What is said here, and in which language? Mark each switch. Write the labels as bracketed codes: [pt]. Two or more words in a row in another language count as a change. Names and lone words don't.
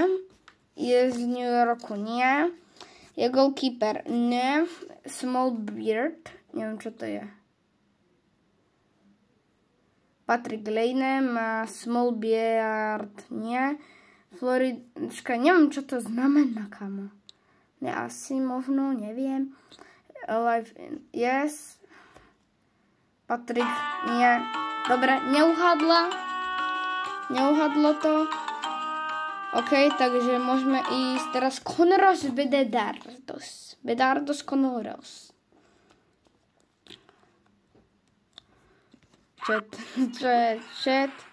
[sk] Je z New Yorku? Nie. Je goalkeeper? Nie. [en] Small beard? [sk] Neviem, čo to je. Patrick Laine má [en] small beard? [sk] Nie. Florička? Neviem, čo to znamená, kamo. Ne, asi, možno, neviem. [en] Live in... Yes. [sk] Patrick, nie. Dobre, neuhadlo to. OK, takže môžeme ísť teraz Conoros Bedardos. Bedardos Conoros. Chat.